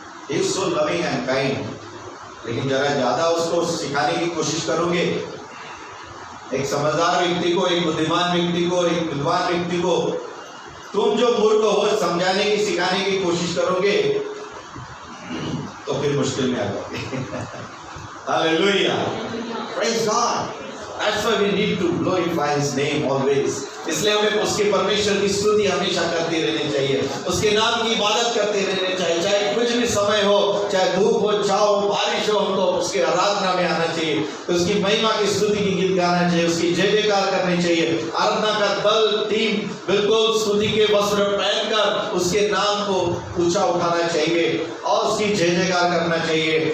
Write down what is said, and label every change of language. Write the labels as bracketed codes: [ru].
[en] He is so loving and kind. [hi] लेकिन जरा ज्यादा उसको सिखाने की कोशिश करोगे, एक समझदार व्यक्ति को, एक बुद्धिमान व्यक्ति को, एक विद्वान व्यक्ति को तुम जो मूर्ख हो समझाने की, सिखाने की कोशिश करोगे तो फिर मुश्किल में आ जाओगे। [en] Hallelujah, praise God. That's why we need to glorify His name always. [hi] इसलिए हमें उसके परमेश्वर की स्तुति हमेशा करते रहने चाहिए, उसके नाम की इबादत करते रहने चाहिए। चाहे कुछ भी समय हो, चाहे धूप हो, छाव हो, बारिश हो, हमको उसके आराधना में आना चाहिए, तो उसकी महिमा की स्तुति की गीत गाना चाहिए, उसकी जय जयकार करनी चाहिए। आराधना का दल, टीम बिल्कुल स्तुति के वस्त्र पहनकर उसके नाम को ऊंचा उठाना चाहिए और उसकी जय जयकार करना चाहिए।